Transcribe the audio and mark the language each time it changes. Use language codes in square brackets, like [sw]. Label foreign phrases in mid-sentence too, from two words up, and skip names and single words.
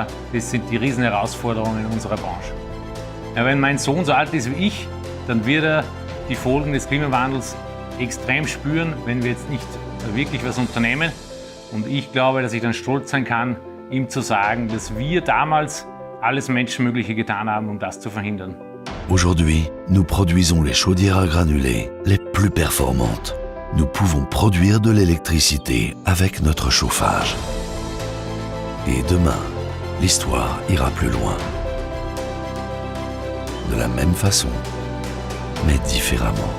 [de] Das sind die riesen Herausforderungen in unserer Branche. Ja, wenn mein Sohn so alt ist wie ich, dann wird er die Folgen des Klimawandels extrem spüren, wenn wir jetzt nicht wirklich was unternehmen. Und ich glaube, dass ich dann stolz sein kann, ihm zu sagen, dass wir damals alles Menschenmögliche getan haben, um das zu verhindern. [fr] Aujourd'hui, nous produisons les chaudières à granulés les plus performantes. Nous pouvons produire de l'électricité avec notre chauffage. Et demain, l'histoire ira plus loin. De la même façon, mais différemment.